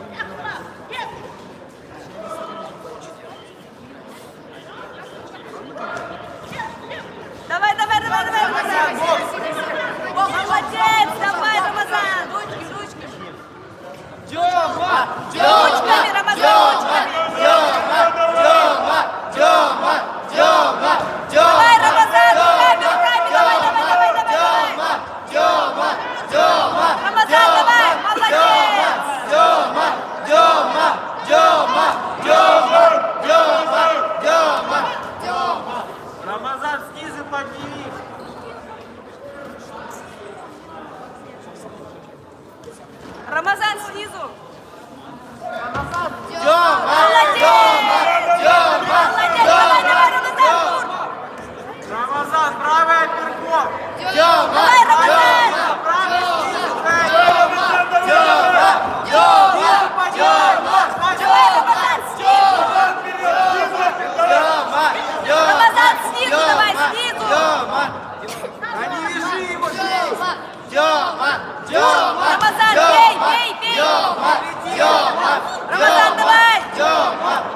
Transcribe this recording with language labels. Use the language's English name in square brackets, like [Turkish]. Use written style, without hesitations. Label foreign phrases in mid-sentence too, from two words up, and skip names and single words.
[Russian] Давай, Рамазан. Молодец, давай, Рамазан. Ручки. Ручками, Рамазан, давай, Рамазан, руками, давай. Рамазан, давай, молодец. Рамазан, снизу подними. Рамазан снизу. Тёма! Молодец, давай, Рамазан, тур. Рамазан, правый перков. Давай, Рамазан. Рамазан, снизу, давай, снизу. Не вяжи его. Рамазан, бей. Рамазан, давай.